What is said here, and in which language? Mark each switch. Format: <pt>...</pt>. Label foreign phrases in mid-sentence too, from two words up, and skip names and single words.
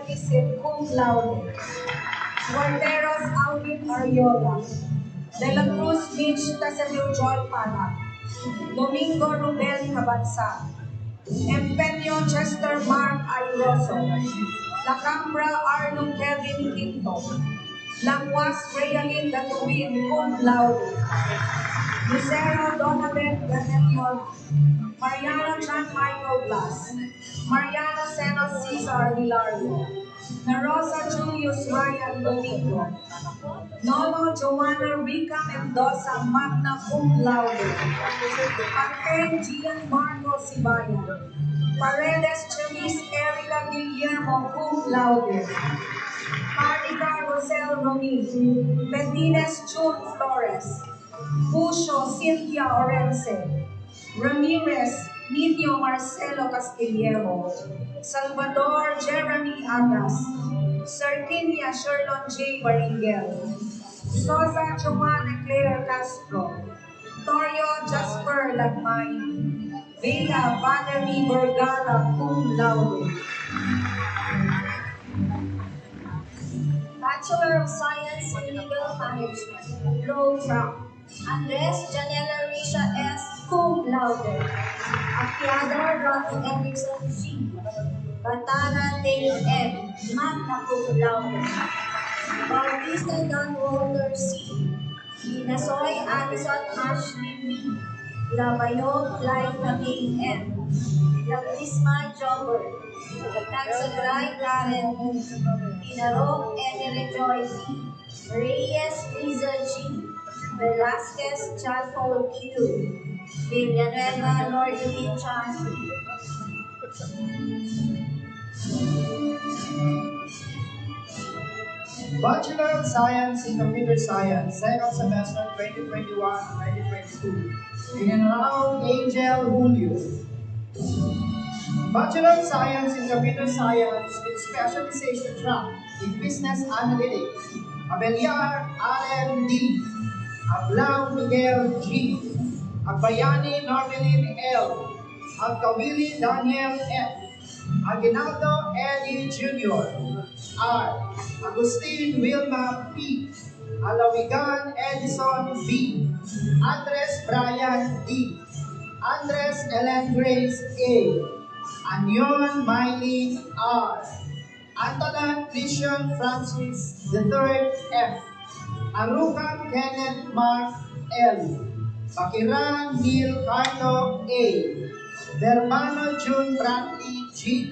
<en>Isip Cum Laude, Guarderos Alvin Ariola, De La Cruz Mitch Tasadil Joy Pana, Domingo Rubel Cabanza, Empeño Chester Mark Ayroso, Lacambra Arno Kevin Quinto, Langwas Realin Datuin Cum Laude, Lucero Donabet Ganelion, Mariano John Michael Blas, Mariano Senos Cesar Hilario, Narosa Julius Ryan Domingo, Nono Joanna Rica Mendoza Magna Cum Laude, Arten Gian Marco Sibayan, Paredes Chelis Erica Guillermo Cum Laude, Martica Rosel Romy, Medines June Flores, Pucho Cynthia Orense, Ramirez Nino Marcelo Castillero, Salvador Jeremy Agas, Sardinia Sherlon J. Baringel, Sosa Joanna Claire Castro, Torio Jasper Lagmay, Villa Valerie Vergara Cum Laude. Bachelor of Science in Legal Management, Law Track. Andres Janela Risha S. Cum Laude. Apiada Ronald Erickson C. Batara Dale M. Magna Cum Laude. Bautista Don Walter C. Inasoy Alison Ashley B. Labayog Laika K. M. Lagrisma Jobber. Tagsagray Karen B. Inarog Emily Joy B. Reyes Liza G. Velasquez Chalfo Q. Villanueva Lordly Chan. Bachelor of Science in Computer Science, second semester 2021-2022. General Angel Julio. Bachelor of Science in Computer Science with specialization track in Business Analytics. Abeliar Allen D. Ablau Miguel G. Agbayani Normelin L. Agkawili Daniel F. Aguinaldo Eddie Jr. R. Agustin Wilma P. Alawigan Edison B. Andres Brian D. Andres Ellen Grace A. Anyon Miley R. Antonin Vision Francis III F. Arukan Kenneth Mark L. Pakiran Neil Carlo A. Hermano June Bradley G.</en>